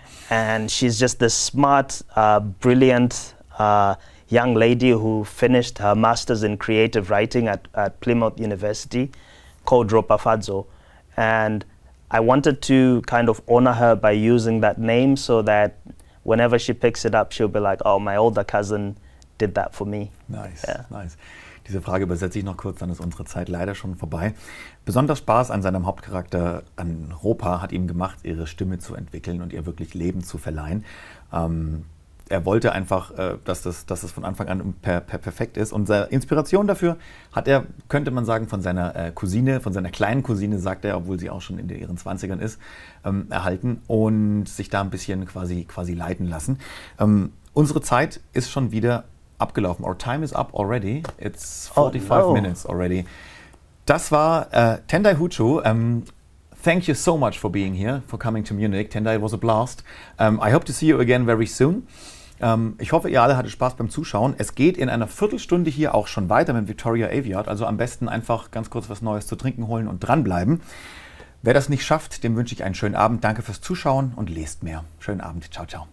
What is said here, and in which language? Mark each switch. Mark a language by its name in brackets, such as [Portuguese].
[English] And she's just this smart, brilliant young lady who finished her master's in creative writing at Plymouth University, called Ropa Fadzo. And I wanted to kind of honor her by using that name so that whenever she picks it up, she'll be like, oh, my older cousin did that for me. Nice, nice. [German] Diese Frage übersetze ich noch kurz, dann ist unsere Zeit leider schon vorbei. Besonders Spaß an seinem Hauptcharakter, an Ropa, hat ihm gemacht, ihre Stimme zu entwickeln und ihr wirklich Leben zu verleihen. Er wollte einfach, dass es von Anfang an perfekt ist. Und seine Inspiration dafür hat er, könnte man sagen, von seiner Cousine, von seiner kleinen Cousine, sagt er, obwohl sie auch schon in ihren 20ern ist, erhalten und sich da ein bisschen quasi leiten lassen. Unsere Zeit ist schon wieder abgelaufen. [English] Our time is up already. It's 45 minutes already. [German] Das war Tendai Hucho. [English] Thank you so much for being here, for coming to Munich. Tendai, it was a blast. I hope to see you again very soon. [German] Ich hoffe, ihr alle hattet Spaß beim Zuschauen. Es geht in einer Viertelstunde hier auch schon weiter mit Victoria Aveyard. Also am besten einfach ganz kurz was Neues zu trinken holen und dranbleiben. Wer das nicht schafft, dem wünsche ich einen schönen Abend. Danke fürs Zuschauen und lest mehr. Schönen Abend. Ciao, ciao.